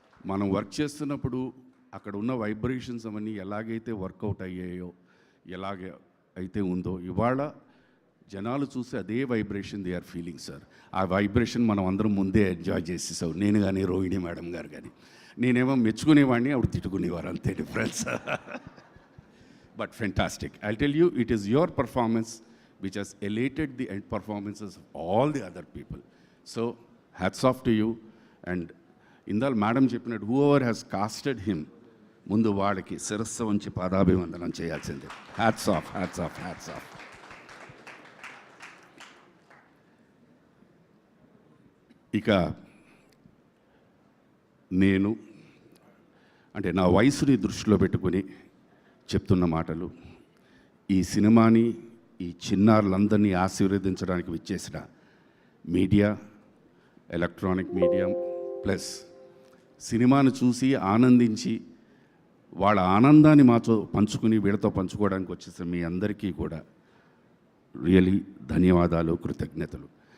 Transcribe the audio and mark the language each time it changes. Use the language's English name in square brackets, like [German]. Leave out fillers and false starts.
[Telugu] మనం వర్క్ చేస్తున్నప్పుడు అక్కడ ఉన్న వైబ్రేషన్స్ అవన్నీ ఎలాగైతే వర్కౌట్ అయ్యాయో, ఎలాగ అయితే ఉందో, ఇవాళ జనాలు చూసి అదే vibration [English] they are feeling [Telugu] sir. ఆ వైబ్రేషన్ మనం అందరం ముందే ఎంజాయ్ చేసేసాం, నేను కానీ రోహిణి మేడం గారు కానీ. నేనేమో మెచ్చుకునేవాడిని, ఆవిడ తిట్టుకునేవారు, అంతే difference. [English] But fantastic. I tell you, it is your performance which has elated the end performances of all the other people. So hats off to you. And [Telugu] indal madam cheppinattu, [English] whoever has casted him [Telugu] ముందు వాళ్ళకి శిరస్సు వంచి పాదాభివందనం చేయాల్సిందే. [English] Hats off, hats off, hats off. [Telugu] ఇక నేను అంటే నా వయసుని దృష్టిలో పెట్టుకుని చెప్తున్న మాటలు, ఈ సినిమాని ఈ చిన్నారులందరినీ ఆశీర్వదించడానికి విచ్చేసిన మీడియా, ఎలక్ట్రానిక్ మీడియా ప్లస్ సినిమాను చూసి ఆనందించి వాళ్ళ ఆనందాన్ని మాతో పంచుకుని వీళ్ళతో పంచుకోవడానికి వచ్చేసిన మీ అందరికీ కూడా రియలీ ధన్యవాదాలు, కృతజ్ఞతలు.